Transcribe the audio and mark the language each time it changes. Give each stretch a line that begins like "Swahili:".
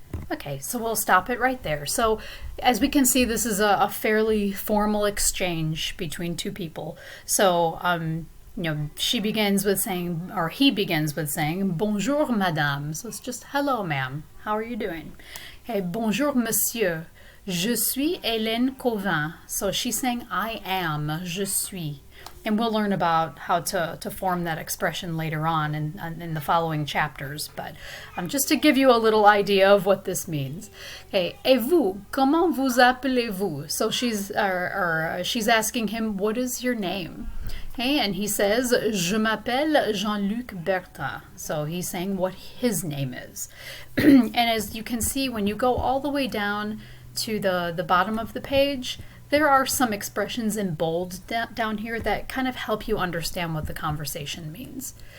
English: Okay, so we'll stop it right there. So as we can see, this is a fairly formal exchange between two people. So, she begins with saying, or he begins with saying,
French: bonjour madame.
English: So it's just hello ma'am, how are you doing?
French: Okay, bonjour monsieur, je suis Hélène Cauvin.
English: So she's saying I am,
French: je suis.
English: And we'll learn about how to form that expression later on in the following chapters. But just to give you a little idea of what this means.
French: Okay, et vous, comment vous appelez-vous?
English: So she's asking him, what is your name? Okay, and he says,
French: je m'appelle Jean-Luc Bertin.
English: So he's saying what his name is. And as you can see, when you go all the way down to the bottom of the page, there are some expressions in bold down here that kind of help you understand what the conversation means.